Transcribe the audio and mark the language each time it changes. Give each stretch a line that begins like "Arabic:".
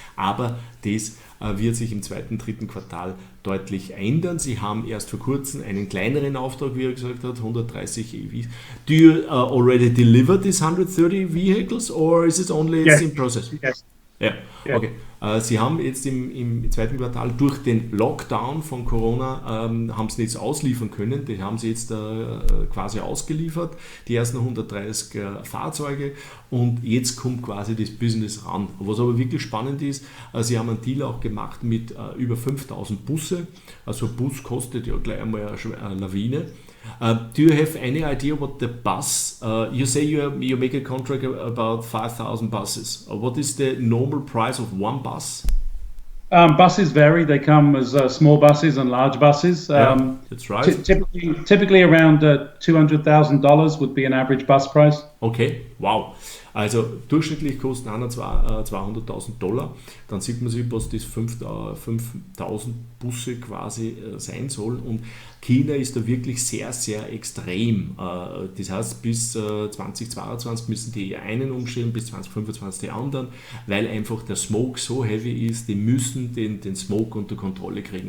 German: Aber das wird sich im zweiten, dritten Quartal deutlich ändern. Sie haben erst vor kurzem einen kleineren Auftrag, wie er gesagt hat, 130 EVs.
English: Do you already deliver these 130 vehicles or is it only in process? Yes.
German: Ja, okay. Sie haben jetzt im zweiten Quartal durch den Lockdown von Corona haben sie nichts ausliefern können. Die haben sie jetzt quasi ausgeliefert, die ersten 130 Fahrzeuge, und jetzt kommt quasi das Business ran. Was aber wirklich spannend ist, sie haben einen Deal auch gemacht mit über 5000 Busse. Also ein Bus kostet ja gleich einmal eine Lawine.
English: Do you have any idea what the bus, you say you make a contract about 5,000 buses. What is the normal price of one bus? Buses vary. They come as small buses and large buses. That's right. Typically around $200,000 would be an average bus price. Okay, wow.
German: Also durchschnittlich kosten einer $200,000. Dann sieht man sich, was das 5.000 Busse quasi sein soll. Und China ist da wirklich sehr, sehr extrem. Das heißt, bis 2022 müssen die einen umstellen, bis 2025 die anderen, weil einfach der Smoke so heavy ist, die müssen den Smoke unter Kontrolle kriegen.